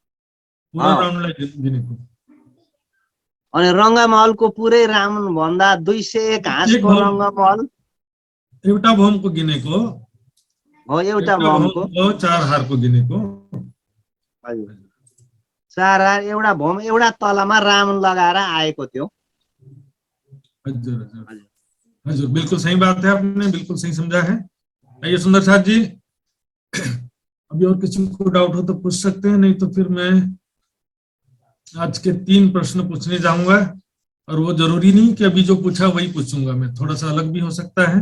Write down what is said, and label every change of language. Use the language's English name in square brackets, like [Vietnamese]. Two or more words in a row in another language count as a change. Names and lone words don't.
[Nepali] अनि रङ्गमहलको पुरै राउन्ड भन्दा 201 हाँसको रङ्गमहल। एउटा भूम को गिनेको हो एउटा भौमको 4 हारको दिनेको। हजुर 4 हार एउटा भौम एउटा तलामा राउन्ड लगाएर आएको थियो। हजुर हजुर हजुर, [Hindi] बिल्कुल सही बात है, आपने बिल्कुल सही समझा है। आइए सुंदर साथ जी, अभी और किसी को डाउट हो तो पूछ सकते हैं, नहीं तो फिर मैं आज के 3 प्रश्न पूछने जाऊंगा। और वो जरूरी नहीं कि अभी जो पूछा वही पूछूंगा, मैं थोड़ा सा अलग भी हो सकता है।